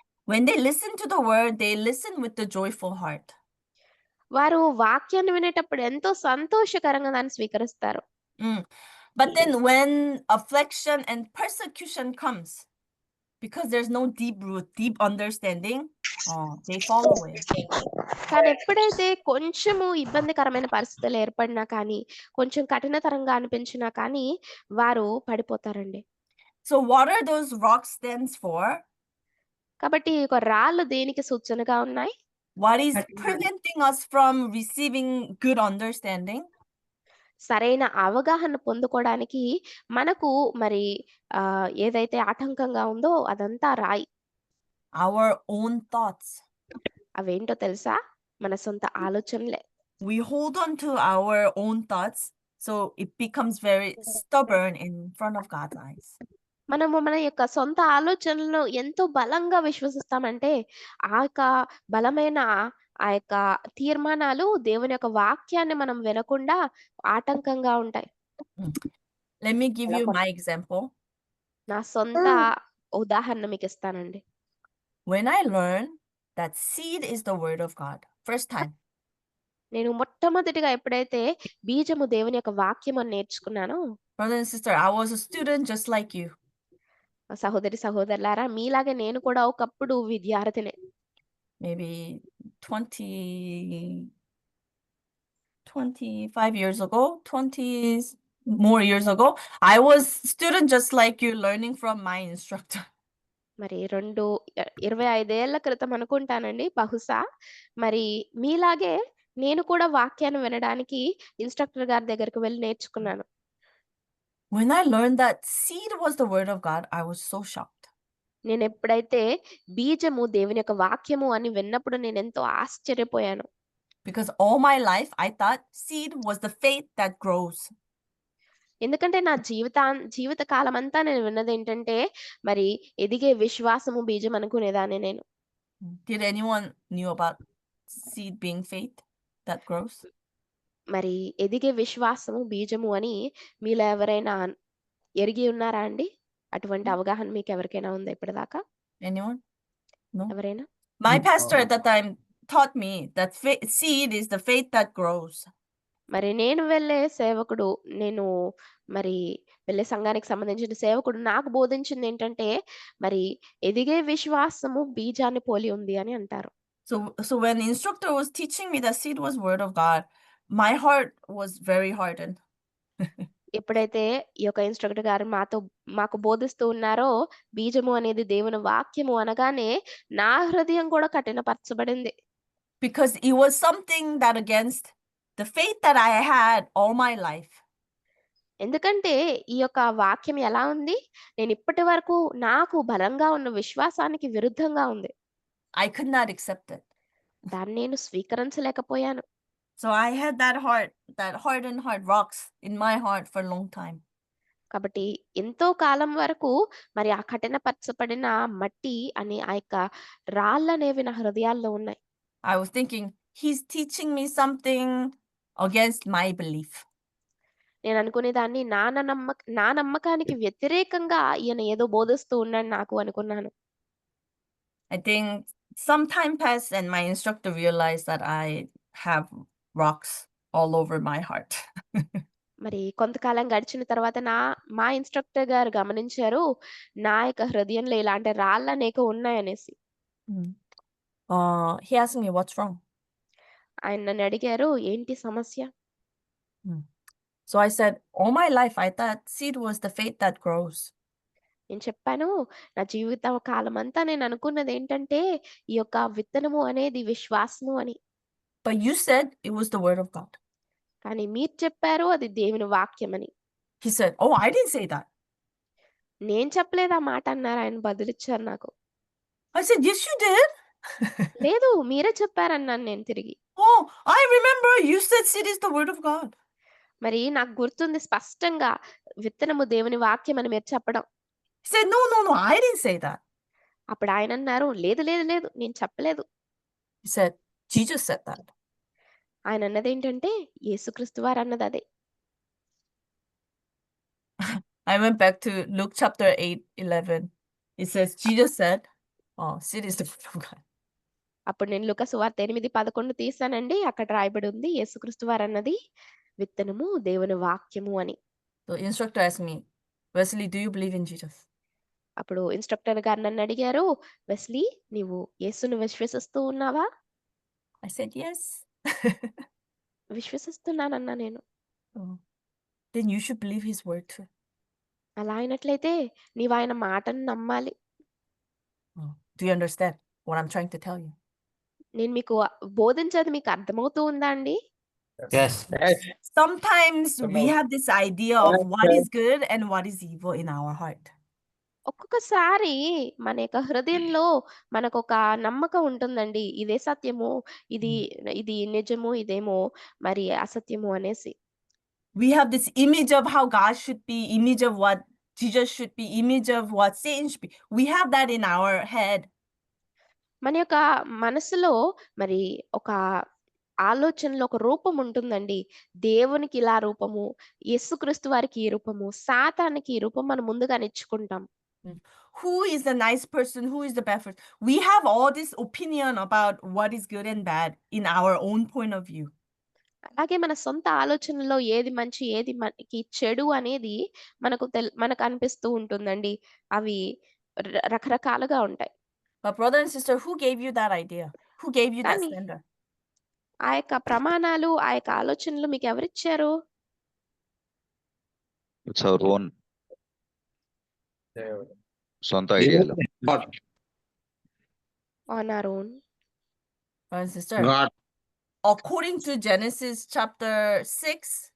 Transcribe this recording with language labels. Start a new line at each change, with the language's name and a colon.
English: When they listen to the word, they listen with the joyful heart.
Telugu: వారు వాక్యాన్ని వినేటప్పుడు ఎంతో సంతోషకరంగా దాన్ని స్వీకరిస్తారు.
English: But then when affliction and persecution comes, because there's no deep root, deep understanding, they fall away.
Telugu: కానీ ఎప్పుడైతే కొంచెము ఇబ్బందికరమైన పరిస్థితులు ఏర్పడినా కానీ, కొంచెం కఠినతరంగా అనిపించినా కానీ వారు పడిపోతారండి.
English: So what are those rocks stands for?
Telugu: కాబట్టి ఈ యొక్క రాళ్ళు దేనికి సూచనగా ఉన్నాయి?
English: What is preventing us from receiving good understanding?
Telugu: సరైన అవగాహన పొందుకోవడానికి మనకు మరి ఏదైతే ఆటంకంగా ఉందో అదంతా రాయి.
English: Our own thoughts.
Telugu: అవేంటో తెలుసా? మన సొంత ఆలోచనలే.
English: We hold on to our own thoughts, so it becomes very stubborn in front of God's eyes.
Telugu: మనము మన యొక్క సొంత ఆలోచనలను ఎంతో బలంగా విశ్వసిస్తామంటే ఆ యొక్క బలమైన ఆ యొక్క తీర్మానాలు దేవుని యొక్క వాక్యాన్ని మనం వినకుండా ఆటంకంగా ఉంటాయి.
English: Let me give you my example.
Telugu: నా సొంత ఉదాహరణ మీకు ఇస్తానండి.
English: When I learned that seed is the word of God, first time.
Telugu: నేను మొట్టమొదటిగా ఎప్పుడైతే బీజము దేవుని యొక్క వాక్యం అని నేర్చుకున్నానో,
English: Brother and sister, I was a student just like you.
Telugu: సహోదరి సహోదరులారా, మీలాగే నేను కూడా ఒకప్పుడు విద్యార్థినే.
English: Maybe 25 years ago, 20 more years ago, I was student just like you, learning from my instructor.
Telugu: మరి 25 ఏళ్ల క్రితం అనుకుంటానండి బహుశా. మరి మీలాగే నేను కూడా వాక్యాన్ని వినడానికి ఇన్స్ట్రక్టర్ గారి దగ్గరికి వెళ్ళి నేర్చుకున్నాను.
English: When I learned that seed was the word of God, I was so shocked.
Telugu: నేను ఎప్పుడైతే బీజము దేవుని యొక్క వాక్యము అని విన్నప్పుడు నేను ఎంతో ఆశ్చర్యపోయాను.
English: Because all my life I thought seed was the faith that grows.
Telugu: ఎందుకంటే నా జీవిత కాలం అంతా నేను విన్నది ఏంటంటే మరి ఎదిగే విశ్వాసము బీజం అనుకునేదాన్ని నేను.
English: Did anyone knew about seed being faith that grows?
Telugu: మరి ఎదిగే విశ్వాసము బీజము అని మీలో ఎవరైనా ఎరిగి ఉన్నారా అండి? అటువంటి అవగాహన మీకు ఎవరికైనా ఉందా ఇప్పటిదాకా?
English: Anyone? No.
Telugu: ఎవరైనా?
English: My pastor at that time taught me that seed is the faith that grows.
Telugu: మరి నేను వెళ్ళే సేవకుడు, నేను మరి వెళ్ళే సంఘానికి సంబంధించిన సేవకుడు నాకు బోధించింది ఏంటంటే మరి ఎదిగే విశ్వాసము బీజాన్ని పోలి ఉంది అని అంటారు.
English: So when the instructor was teaching me that seed was word of God, my heart was very hardened.
Telugu: ఎప్పుడైతే ఈ యొక్క ఇన్‌స్ట్రక్టర్ గారు మాకు బోధిస్తూ ఉన్నారో, బీజము అనేది దేవుని వాక్యము అనగానే నా హృదయం కూడా కఠినపరచబడింది.
English: Because it was something that against the faith that I had all my life.
Telugu: ఎందుకంటే ఈ యొక్క వాక్యం ఎలా ఉంది? నేను ఇప్పటి వరకు నాకు బలంగా ఉన్న విశ్వాసానికి విరుద్ధంగా ఉంది.
English: I could not accept it.
Telugu: దాన్ని నేను స్వీకరించలేకపోయాను.
English: So I had that hardened heart, rocks in my heart for a long time.
Telugu: కాబట్టి ఎంతో కాలం వరకు మరి ఆ కఠినపరచబడిన మట్టి అనే ఆ యొక్క రాళ్ళనేవి నా హృదయాల్లో ఉన్నాయి.
English: I was thinking, he's teaching me something against my belief.
Telugu: నేను అనుకునేదాన్ని నా నమ్మకానికి వ్యతిరేకంగా ఈయన ఏదో బోధిస్తూ ఉన్నాడు నాకు అనుకున్నాను.
English: I think some time passed and my instructor realized that I have rocks all over my heart.
Telugu: మరి కొంతకాలం గడిచిన తర్వాత మా ఇన్‌స్ట్రక్టర్ గారు గమనించారు, నా యొక్క హృదయంలో ఇలాంటి రాళ్ళనేక ఉన్నాయనేసి.
English: He asked me, what's wrong?
Telugu: ఆయన నన్ను అడిగారు, ఏంటి సమస్య?
English: So I said, all my life I thought seed was the faith that grows.
Telugu: నేను చెప్పాను, నా జీవిత కాలమంతా నేను అనుకున్నది ఏంటంటే ఈ యొక్క విత్తనము అనేది విశ్వాసము అని.
English: But you said it was the word of God.
Telugu: కానీ మీరు చెప్పారు అది దేవుని వాక్యమని.
English: He said, oh, I didn't say that.
Telugu: నేను చెప్పలేదు ఆ మాట అన్నారు. ఆయన బదులిచ్చారు నాకు.
English: I said, yes, you did.
Telugu: లేదు మీరే చెప్పారన్నాను నేను తిరిగి.
English: Oh, I remember you said seed is the word of God.
Telugu: మరి నాకు గుర్తుంది స్పష్టంగా విత్తనము దేవుని వాక్యం అని మీరు చెప్పడం.
English: He said, no, I didn't say that.
Telugu: అప్పుడు ఆయన అన్నారు, లేదు నేను చెప్పలేదు.
English: He said, Jesus said that.
Telugu: ఆయన అన్నది ఏంటంటే యేసుక్రీస్తు వారు అన్నది అదే.
English: I went back to Luke chapter 8:11. It says, Jesus said, oh, seed is the word of God.
Telugu: అప్పుడు నేను లూకా సువార్త 8:11 తీసానండి. అక్కడ రాయబడి ఉంది యేసుక్రీస్తు వారు అన్నది విత్తనము దేవుని వాక్యము అని.
English: The instructor asked me, Wesley, do you believe in Jesus?
Telugu: అప్పుడు ఇన్‌స్ట్రక్టర్ గారు నన్ను అడిగారు, వెస్లీ నీవు యేసును విశ్వసిస్తూ ఉన్నావా?
English: I said, yes.
Telugu: విశ్వసిస్తున్నానన్నా నేను.
English: Oh, then you should believe his word too.
Telugu: అలా అయినట్లయితే నీవు ఆయన మాటను నమ్మాలి.
English: Oh, do you understand what I'm trying to tell you?
Telugu: నేను మీకు బోధించేది మీకు అర్థమవుతూ ఉందా అండి?
English: Yes. Sometimes we have this idea of what is good and what is evil in our heart.
Telugu: ఒక్కొక్కసారి మన యొక్క హృదయంలో మనకొక నమ్మకం ఉంటుందండి. ఇదే సత్యము, ఇది నిజము, ఇదేమో మరి అసత్యము అనేసి.
English: We have this image of how God should be, image of what Jesus should be, image of what Satan should be. We have that in our head.
Telugu: మన యొక్క మనసులో మరి ఒక ఆలోచనలో ఒక రూపం ఉంటుందండి. దేవునికి ఇలా రూపము, యేసుక్రీస్తు వారికి ఈ రూపము, సాతానికి ఈ రూపం మనం ముందుగా నేర్చుకుంటాం.
English: Who is the nice person? Who is the bad person? We have all this opinion about what is good and bad in our own point of view.
Telugu: అలాగే మన సొంత ఆలోచనలో ఏది మంచి, ఏది మనకి చెడు అనేది మనకు అనిపిస్తూ ఉంటుందండి. అవి రకరకాలుగా ఉంటాయి.
English: But brother and sister, who gave you that idea? Who gave you that
Telugu: కానీ
English: standard?
Telugu: ఆ యొక్క ప్రమాణాలు, ఆ యొక్క ఆలోచనలు మీకు ఎవరిచ్చారు?
English: It's our own
Telugu: సొంత ఐడియాలు.
English: On our own. Brother and sister, God. according to Genesis chapter 6,